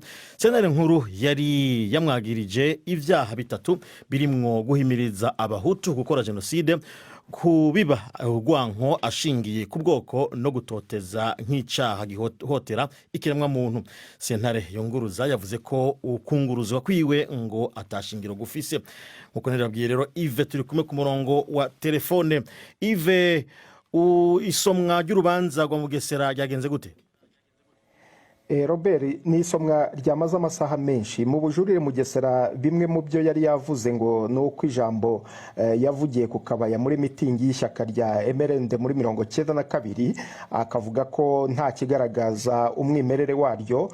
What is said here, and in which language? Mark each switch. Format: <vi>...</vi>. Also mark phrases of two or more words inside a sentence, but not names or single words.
<rn>Sentare nkuru yari yamwagirije ivyaha 3 birimwo guhimiriza abahutu gukora genocide, kubiba urwanko ashingiye ku bwoko no gutoteza nk'icyaha gihotera ikiremwa muntu. Sentare yonguruza yavuze ko ukunguruzwa kwiwe ngo atashingiro gufise.</rn> <rw>Nkuko nababwiye rero, Yves turi kumwe ku murongo wa telefone. Yves, isomwa ry'urubanza rwa Mugesera ryagenze gute? Robert, ni isomwa ryamaze amasaha menshi mu bujurire Mugesera. Bimwe mu byo yari yavuze ngo ni uko ijambo yavugiye ku kabaya muri mitingi y'ishyaka rya MRND muri 1992 akavuga ko nta kigaragaza umwimerere waryo.</rw>